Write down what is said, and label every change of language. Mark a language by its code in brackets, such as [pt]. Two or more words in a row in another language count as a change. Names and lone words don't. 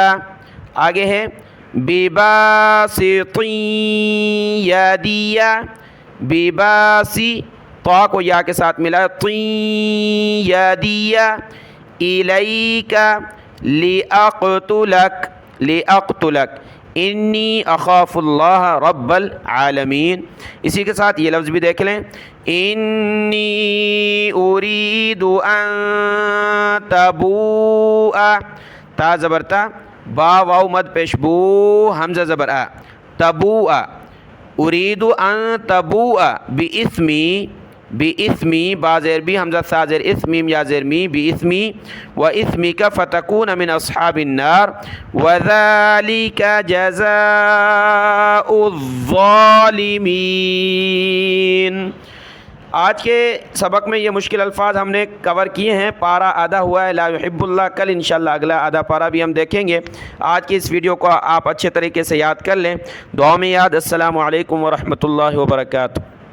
[ur] آگے ہے [ar] بباسط یدی، [ur] بباسط، طا کو یا کے ساتھ ملا [ar] طیادیہ الیک لیاقتلک انی اخاف اللہ رب العالمین. [ur] اسی کے ساتھ یہ لفظ بھی دیکھ لیں، [ar] انی ارید ان تبوء، [ur] تا زبر تا، با واو مد پیش بو، حمزہ زبر آ، [ar] تبوء، ارید ان تبوء [ur] باسمی با زیر بی حمزہ سا زیر اسمیم یا زیر می باسمی [ar] و اسمک فتکون من اصحاب النار وذالک جزاء الظالمین. [ur] آج کے سبق میں یہ مشکل الفاظ ہم نے کور کیے ہیں. پارہ آدھا ہوا ہے [ar] لا یحب اللہ. [ur] کل انشاءاللہ اگلا آدھا پارہ بھی ہم دیکھیں گے. آج کی اس ویڈیو کو آپ اچھے طریقے سے یاد کر لیں. دعا میں یاد. [ar] السلام علیکم ورحمۃ اللہ وبرکاتہ.